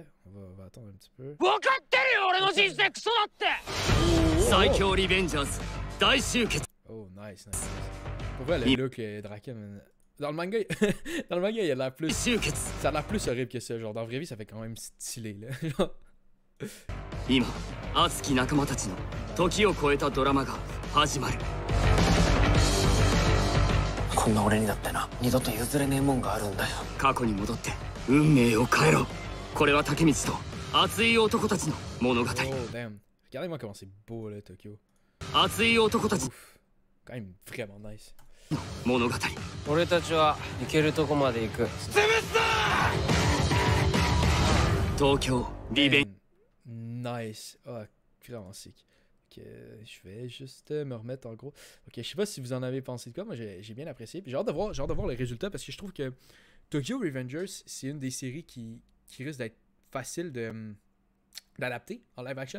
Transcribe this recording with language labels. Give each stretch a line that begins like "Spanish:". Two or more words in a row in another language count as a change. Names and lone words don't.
French: On va attendre un petit peu. Oh, nice. Pour vrai, le look Draken. Dans le manga, il a l'air plus. Ça a l'air plus horrible que ça. Genre, dans la vraie vie, ça fait quand même stylé, là.
Japanese: 今、熱き仲間たちの時を超えたドラマが始まる。こんな俺にだってな、二度と譲れねえもんがあるんだよ。過去に戻って運命を変えろ。これは竹光と熱い男たちの物語。
English: Oh, damn.
French: Regardez-moi comment c'est beau, là, Tokyo.
Japanese: 熱い男たち。
French: Quand même vraiment nice.
Japanese: 物語俺たちは行けるとこまで行く。東京リベン
French: Nice. Ah, vraiment sick. Ok, je vais juste me remettre en gros. Ok, je sais pas si vous en avez pensé de quoi. Moi, j'ai bien apprécié. Puis j'ai hâte de voir les résultats parce que je trouve que Tokyo Revengers, c'est une des séries qui risque d'être facile d'adapter en
English: live action.